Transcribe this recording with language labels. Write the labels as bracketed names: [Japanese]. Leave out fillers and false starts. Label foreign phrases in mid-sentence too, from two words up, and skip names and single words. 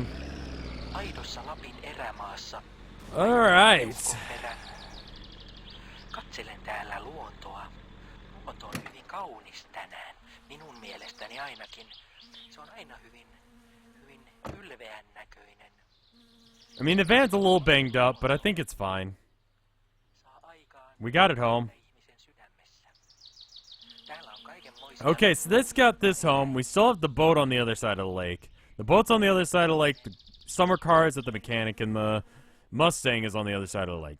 [Finnish] Aidossa Lapin erämaassa. [English] All right. [Finnish] Katselen täällä luontoa. Luonto on hyvin kaunis tänään. Minun mielestäni ainakin. Se on aina hyvin ylveän näköinen. [English] I mean, the van's a little banged up, but I think it's fine. We got it home. Okay, so this got this home. We still have the boat on the other side of the lake. The boat's on the other side of the lake. The summer car is at the mechanic, and the Mustang is on the other side of the lake.